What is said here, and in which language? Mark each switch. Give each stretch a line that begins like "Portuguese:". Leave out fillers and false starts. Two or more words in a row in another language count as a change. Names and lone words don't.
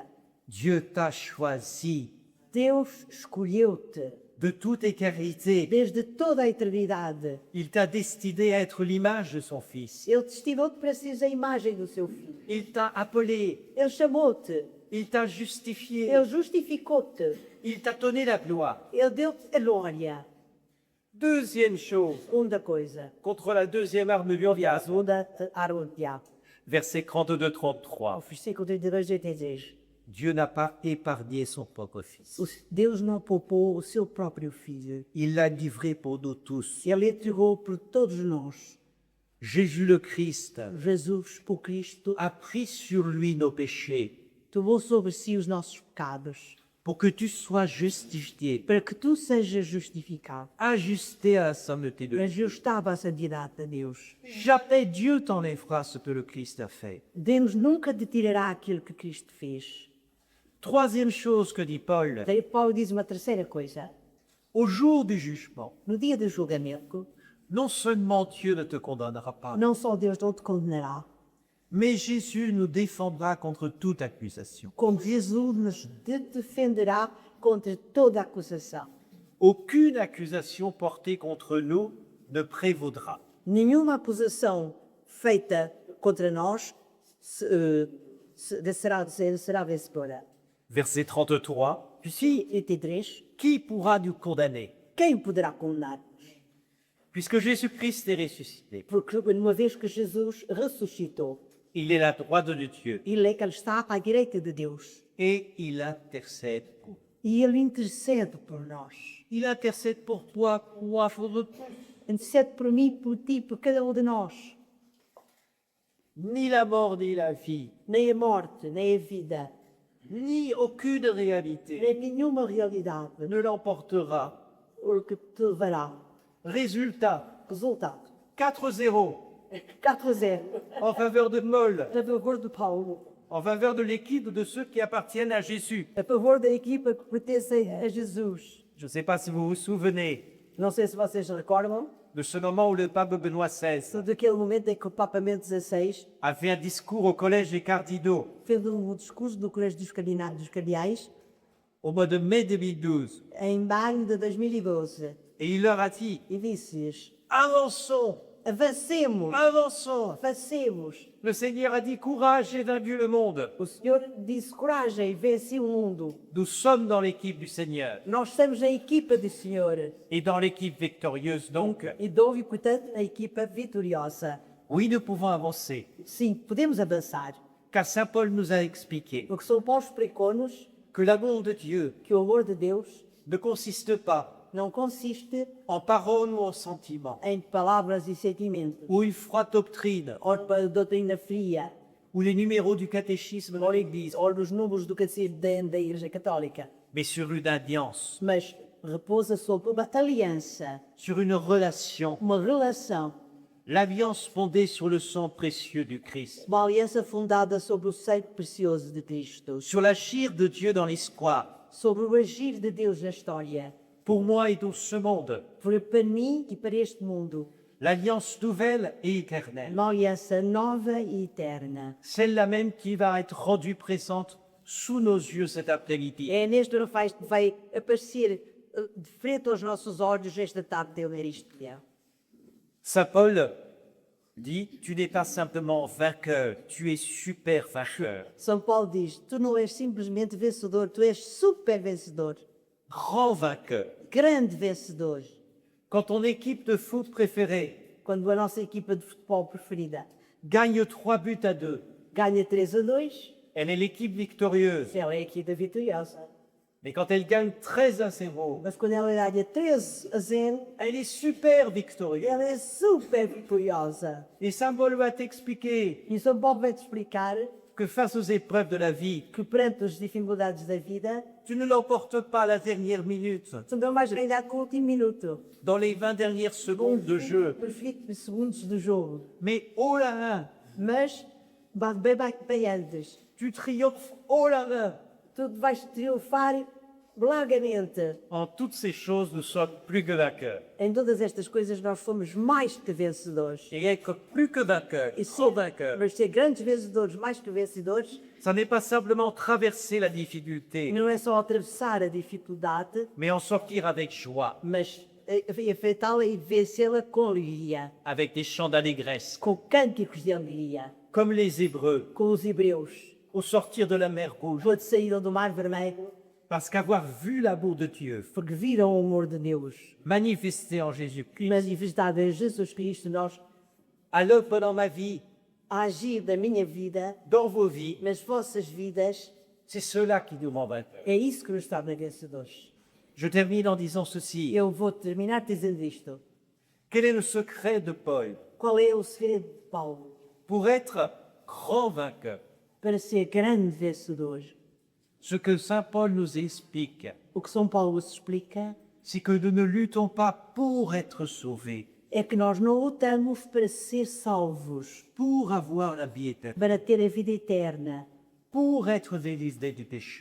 French: Dieu t'a choisi
Portuguese: Deus escolheu-te
French: de toute éternité.
Portuguese: desde toda a eternidade.
French: Il t'a destiné à être l'image de son Fils.
Portuguese: Ele destilou-te para seres a imagem do seu filho.
French: Il t'a appelé,
Portuguese: Ele chamou-te.
French: il t'a justifié,
Portuguese: Ele justificou-te.
French: il t'a donné la gloire.
Portuguese: Ele deu-te a glória.
French: Deuxième chose,
Portuguese: Segunda coisa.
French: contre la deuxième arme du diable,
Portuguese: Segunda arma do diabo.
French: verset 32-33.
Portuguese: Ao versículo 32 e 33.
French: Dieu n'a pas épargné son propre Fils.
Portuguese: Deus não poupou o seu próprio filho.
French: Il l'a livré pour nous tous.
Portuguese: Ele entregou por todos nós.
French: Jésus le Christ
Portuguese: Jesus, por Cristo,
French: a pris sur lui nos péchés
Portuguese: tomou sobre si os nossos pecados,
French: pour que tu sois justifié,
Portuguese: para que tu sejas justificado,
French: ajusté à la sainteté de Dieu.
Portuguese: ajustado à santidade de Deus.
French: Jamais Dieu t'enlèvera ce que le Christ a fait.
Portuguese: Deus nunca te tirará aquilo que Cristo fez.
French: Troisième chose que dit Paul,
Portuguese: Daí Paulo diz uma terceira coisa.
French: au jour du jugement,
Portuguese: No dia do julgamento,
French: non seulement Dieu ne te condamnera pas,
Portuguese: não só Deus não te condenará,
French: mais Jésus nous défendra contre toute accusation.
Portuguese: como Jesus nos defenderá contra toda acusação.
French: Aucune accusation portée contre nous ne prévaudra.
Portuguese: Nenhuma acusação feita contra nós será vencedora.
French: Verset 33,
Portuguese: Versículo 33.
French: qui pourra nous condamner?
Portuguese: Quem poderá condenar?
French: Puisque Jésus-Christ est ressuscité,
Portuguese: Porque uma vez que Jesus ressuscitou,
French: il est à la droite de Dieu
Portuguese: Ele é que Ele está à direita de Deus.
French: et il intercède pour nous.
Portuguese: E Ele intercede por nós.
French: Il intercède pour toi, pour moi, pour nous tous.
Portuguese: Intercede por mim, por ti, por cada um de nós.
French: Ni la mort ni la vie,
Portuguese: Nem a morte, nem a vida,
French: ni aucune réalité
Portuguese: nem nenhuma realidade,
French: ne l'emportera.
Portuguese: o que te levará.
French: Résultat,
Portuguese: Resultado:
French: 4-0
Portuguese: 4-0
French: en faveur de Moll,
Portuguese: a favor de Paulo,
French: en faveur de l'équipe de ceux qui appartiennent à Jésus.
Portuguese: a favor da equipa que pertence a Jesus.
French: Je ne sais pas si vous vous souvenez
Portuguese: Não sei se vocês recordam
French: de ce moment où le pape Benoît XVI
Portuguese: daquele momento em que o Papa Bento XVI
French: a fait un discours au collège des cardinaux
Portuguese: fez um discurso do Colégio dos Cardeais
French: au mois de mai 2012.
Portuguese: em maio de 2012
French: Et il leur a dit,
Portuguese: e disse-lhes:
French: avançons,
Portuguese: avancemos,
French: avançons.
Portuguese: avancemos.
French: Le Seigneur a dit, courage, j'ai vaincu le monde.
Portuguese: O Senhor disse: coragem, vence o mundo.
French: Nous sommes dans l'équipe du Seigneur.
Portuguese: Nós somos a equipa do Senhor.
French: Et dans l'équipe victorieuse, donc,
Portuguese: E dou-lhe, portanto, a equipa vitoriosa.
French: oui, nous pouvons avancer.
Portuguese: Sim, podemos avançar.
French: Car Saint Paul nous a expliqué
Portuguese: Porque São Paulo explicou-nos
French: que l'amour de Dieu
Portuguese: que o amor de Deus
French: ne consiste pas
Portuguese: não consiste
French: en paroles ou en sentiments,
Portuguese: em palavras e sentimentos,
French: ou une froide doctrine,
Portuguese: ou para doutrina fria,
French: ou les numéros du catéchisme dans l'Église,
Portuguese: ou nos números do catecismo da Igreja Católica,
French: mais sur une alliance,
Portuguese: mas repousa sobre uma aliança,
French: sur une relation,
Portuguese: uma relação,
French: l'alliance fondée sur le sang précieux du Christ,
Portuguese: uma aliança fundada sobre o sangue precioso de Cristo,
French: sur l'agir de Dieu dans l'histoire,
Portuguese: sobre o agir de Deus na história,
French: pour moi et dans ce monde,
Portuguese: para mim e para este mundo,
French: l'alliance nouvelle et éternelle,
Portuguese: uma aliança nova e eterna.
French: celle-là même qui va être rendue présente sous nos yeux cet après-midi.
Portuguese: É neste ano vai aparecer de frente aos nossos olhos esta tarde de Eucaristia.
French: Saint Paul dit, tu n'es pas simplement vainqueur, tu es super vainqueur,
Portuguese: São Paulo diz: tu não és simplesmente vencedor, tu és super vencedor,
French: grand vainqueur.
Portuguese: grande vencedor.
French: Quand ton équipe de foot préférée
Portuguese: Quando a nossa equipa de futebol preferida
French: gagne 3 buts à 2,
Portuguese: ganha 3-2,
French: elle est l'équipe victorieuse.
Portuguese: ela é a equipa vitoriosa.
French: Mais quand elle gagne 13-0,
Portuguese: Mas quando ela ganha 3-0,
French: elle est super victorieuse.
Portuguese: ela é super vitoriosa.
French: Et Saint Paul va t'expliquer
Portuguese: E São Paulo vai te explicar
French: que face aux épreuves de la vie,
Portuguese: que perante as dificuldades da vida,
French: tu ne l'emportes pas à la dernière minute,
Portuguese: tu não vais ganhar com o último minuto,
French: dans les 20 dernières secondes de jeu,
Portuguese: nos 20 segundos do jogo.
French: mais haut la main,
Portuguese: Mas, bem antes,
French: tu triomphes haut la main.
Portuguese: tu vais triunfar largamente.
French: En toutes ces choses, nous sommes plus que vainqueurs.
Portuguese: Em todas estas coisas nós fomos mais que vencedores.
French: Et être plus que vainqueurs,
Portuguese: E
French: trop vainqueurs,
Portuguese: mas ser grandes vencedores, mais que vencedores,
French: ça n'est pas simplement traverser la difficulté,
Portuguese: não é só atravessar a dificuldade,
French: mais en sortir avec joie,
Portuguese: mas enfrentá-la e vencê-la com alegria,
French: avec des chants d'allégresse,
Portuguese: com cânticos de alegria,
French: comme les Hébreux,
Portuguese: com os hebreus,
French: au sortir de la mer Rouge,
Portuguese: quando saíram do Mar Vermelho,
French: parce qu'avoir vu l'amour de Dieu
Portuguese: porque viram o amor de Deus
French: manifesté en Jésus-Christ,
Portuguese: manifestado em Jesus Cristo, nós
French: à l'œuvre dans ma vie,
Portuguese: a agir da minha vida,
French: dans vos vies,
Portuguese: nas vossas vidas,
French: c'est cela qui nous rend vainqueurs.
Portuguese: é isso que nos torna vencedores.
French: Je termine en disant ceci.
Portuguese: Eu vou terminar dizendo isto.
French: Quel est le secret de Paul
Portuguese: Qual é o segredo de Paulo
French: pour être grand vainqueur?
Portuguese: para ser grande vencedor?
French: Ce que Saint Paul nous explique,
Portuguese: O que São Paulo se explica
French: c'est que nous ne luttons pas pour être sauvés,
Portuguese: é que nós não lutamos para ser salvos,
French: pour avoir la vie éternelle.
Portuguese: para ter a vida eterna.
French: pour être délivrés du péché.